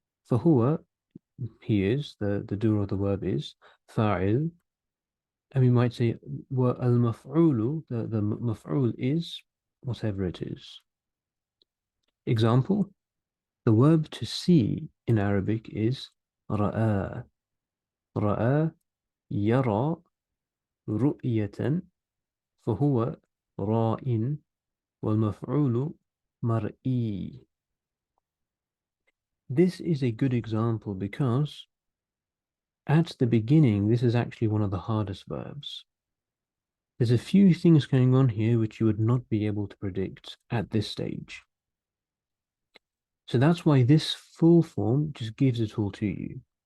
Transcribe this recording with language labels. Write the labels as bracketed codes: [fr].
[ar] فهو, [en] he is, the doer of the verb is fa'il. And we might say al-maf'ulu, the maf'ul is whatever it is. Example, the verb to see in Arabic is ra'a. [ar] Ra'a yara ru'yatan فهو راء والمفعول مرئي. [en] This is a good example because at the beginning, this is actually one of the hardest verbs. There's a few things going on here which you would not be able to predict at this stage. So that's why this full form just gives it all to you.